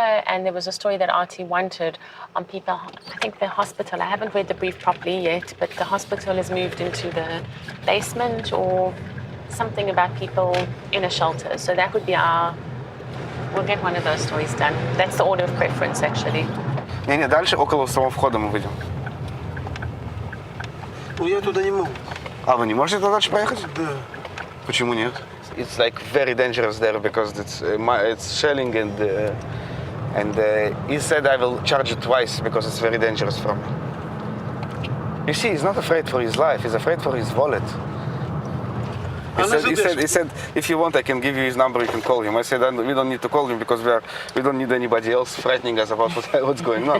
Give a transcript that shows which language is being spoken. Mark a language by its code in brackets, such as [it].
[en] And there was a story that RT wanted on people, I think the hospital, I haven't read the brief properly yet, but the hospital has moved into the basement or something about people in a shelter. So that would be we'll get one of those stories done. That's the order of preference, actually. [ru] Не, дальше около самого входа мы выйдем. Ну я туда не могу. А вы не можете туда дальше поехать? Да. Почему нет? [en] It's like very dangerous there because it's shelling and he said I will charge it twice because it's very dangerous for me. You see, he's not afraid for his life. He's afraid for his wallet. He said, if you want, I can give you his number. You can call him. I said, we don't need to call him because we don't need anybody else frightening us about what's going on.